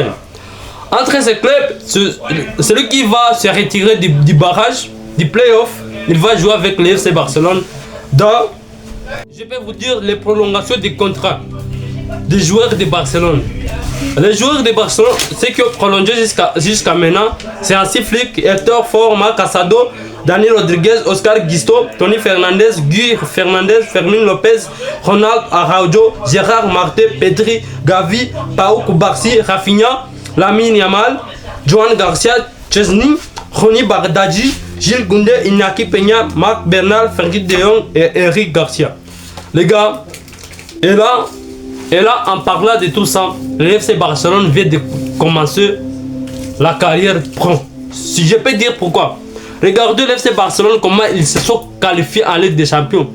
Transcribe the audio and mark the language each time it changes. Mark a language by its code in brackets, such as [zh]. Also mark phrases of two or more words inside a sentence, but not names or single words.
[fr] Entre ces clubs, celui qui va se retirer du barrage, du playoff, il va jouer avec le FC Barcelone dans, je peux vous dire, les prolongations des contrats des joueurs de Barcelone. Les joueurs de Barcelone, ceux qui ont prolongé jusqu'à maintenant, c'est Hansi Flick, Hector Ford, Marc Casado, Dani Rodriguez, Oscar Guisto, Tony Fernandez, Guy Fernandez, Fermin Lopez, Ronald Araujo, Gérard Martin, Pedri, Gavi, Pau Kubarsi, Rafinha, Lamine Yamal, Joan Garcia, Chesney, Ronny Bardadji, Gilles Goundé, Iñaki Peña, Marc Bernal, Frenkie de Jong et Eric Garcia. Les gars, et là, en parlant de tout ça, le FC Barcelone vient de commencer la carrière pro. Si je peux dire pourquoi. Regardez le FC Barcelone, comment ils se sont qualifiés en Ligue des Champions.